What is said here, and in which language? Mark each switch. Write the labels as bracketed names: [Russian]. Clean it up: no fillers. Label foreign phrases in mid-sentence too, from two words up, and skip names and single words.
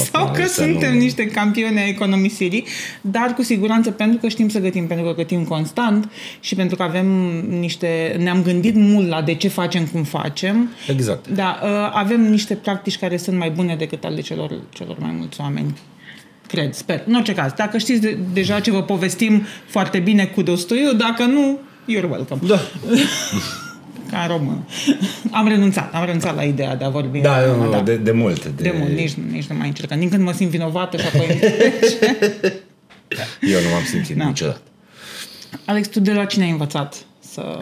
[Romanian] sau că suntem niște campioni ai economisirii, dar cu siguranță pentru că știm să gătim, pentru că gătim constant și pentru că ne-am gândit mult la de ce facem cum facem. Exact. Da, avem niște practici care sunt mai bune decât ale celor mai mulți oameni. Cred, sper. În orice caz, dacă știți deja ce vă povestim foarte bine, [English] kudos to you, [Romanian] dacă nu, [English] you're welcome. [Romanian] Da. Ca român. Am renunțat la ideea de a vorbi. De mult. De mult, nici nu mai încercam. Din când mă simt vinovată și apoi... Eu nu m-am simțit niciodată. Alex, tu de la cine ai învățat să...